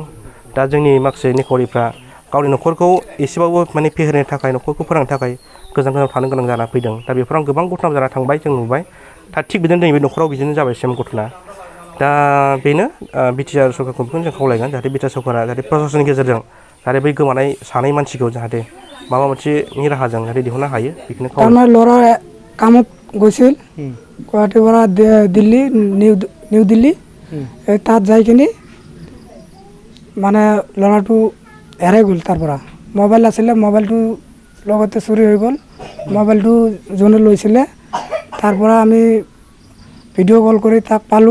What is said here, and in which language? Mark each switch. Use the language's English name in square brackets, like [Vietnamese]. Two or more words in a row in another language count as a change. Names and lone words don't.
[Bodo] दा जोंनि माखासे निखावरिफ्रा गावनि न'खरखौ एसेबाबो माने फेहेरनो थाखाय न'खरखौ फोथांनो थाखाय गोजान गोजानाव थानो गोनां जाना फैदों। दा बेफोराव गोबां घटना जाना थांबाय जों नुबाय। दा थिग बिदिनो नैबे न'खराव बिदिनो जाबाय सेम घटना। दा बेनो बिटिआर सरकारखौ बेखौनो जों खावलायगोन जाहाथे बिटिआर सरकारा जाहाथे प्रसासननि गेजेरजों जाहाथे बै गोमानाय सानै मानसिखौ जाहाथे माबा मोनसेनि राहाजों जाहाथे दिहुननो हायो बेखौनो खावलायो। [Assamese] তাৰমানে ল'ৰা কামত গৈছিল গুৱাহাটীৰ পৰা দিল্লী নিউ দিল্লী। তাত যাই কিনি মানে ল'ৰাটো হেৰাই গ'ল। তাৰ পৰা মোবাইল আছিলে, মোবাইলটো লগতে চুৰি হৈ গ'ল। মোবাইলটো যোনে লৈছিলে তাৰ পৰা আমি ভিডিঅ' কল কৰি তাক পালোঁ।